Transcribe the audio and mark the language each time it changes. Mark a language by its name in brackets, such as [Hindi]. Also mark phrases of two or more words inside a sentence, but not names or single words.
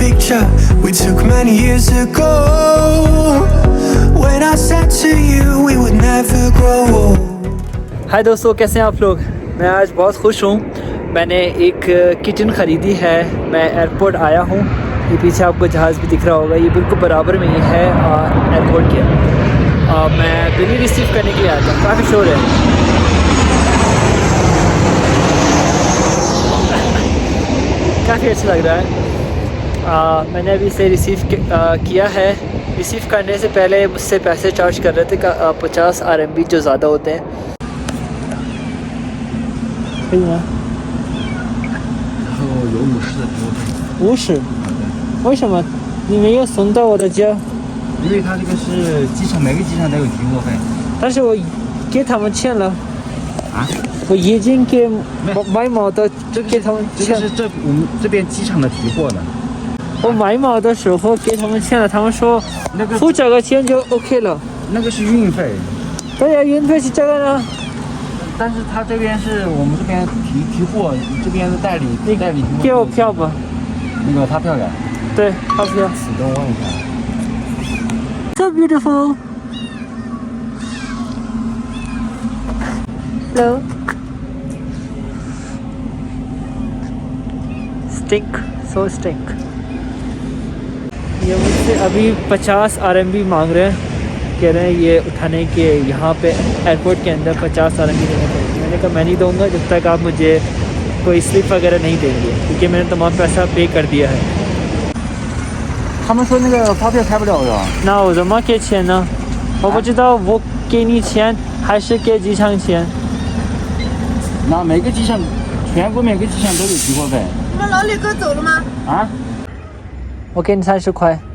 [English] picture we took many years ago, when I said to you we would never grow old. [Hindi] हाय दोस्तों, कैसे हैं आप लोग। मैं आज बहुत खुश हूँ। मैंने एक किचन ख़रीदी है। मैं एयरपोर्ट आया हूँ। ये पीछे आपको जहाज़ भी दिख रहा होगा, ये बिल्कुल बराबर में ही है एयरपोर्ट के। मैं बिल रिसीव करने के लिए आया था। काफ़ी शोर है। काफ़ी अच्छा लग रहा है। मैंने अभी इसे रिसीव किया है। रिसीव करने से पहले मुझसे पैसे चार्ज कर रहे थे 50 RMB जो ज़्यादा होते हैं। [Chinese] 可以吗？然后有50的提货费。 50？为什么你没有送到我的家？因为它这个是机场，每个机场都有提货费。但是我给他们钱了。啊？我已经给买毛的给他们钱。这是我们这边机场的提货的。我买毛的时候给他们钱了，他们说那个付这个钱就 OK 了。那个是运费。对呀，运费是这个呢。但是他这边是我们这边提货，这边的代理提货。给我票吧。那个发票呀？对，发票。等我问一下。 [English] So beautiful. Hello. Stink, so stink. [Hindi] ये मुझसे अभी 50 RMB मांग रहे हैं। कह रहे हैं ये उठाने के यहाँ पे एयरपोर्ट के अंदर 50 RMB देने पड़ेंगे। मैंने कहा मैं नहीं दूँगा जब तक आप मुझे कोई स्लिप वगैरह नहीं देंगे, क्योंकि मैंने तमाम पैसा पे कर दिया है। [Chinese] 他们说那个发票开不了的。那我怎么给钱呢？我不知道我给你钱还是给机场钱。那每个机场，全国每个机场都有提货费。你们老李哥走了吗？啊？我给你30块。